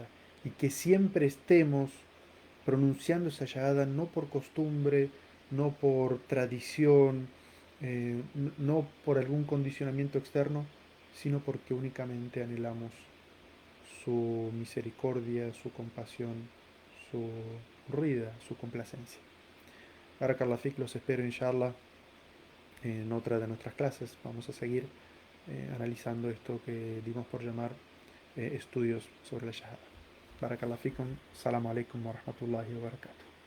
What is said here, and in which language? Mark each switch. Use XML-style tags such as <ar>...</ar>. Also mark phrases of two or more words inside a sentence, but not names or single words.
<es>Y que siempre estemos pronunciando esa shahada no por costumbre, no por tradición, no por algún condicionamiento externo, sino porque únicamente anhelamos su misericordia, su compasión, su ruida, su complacencia.</es> <ar>بارك الله فيك,</ar> <es>los espero inshallah en otra de nuestras clases. Vamos a seguir analizando esto que dimos por llamar estudios sobre la shahada.</es> <ar>بارك الله فيكم، السلام عليكم ورحمة الله وبركاته.</ar>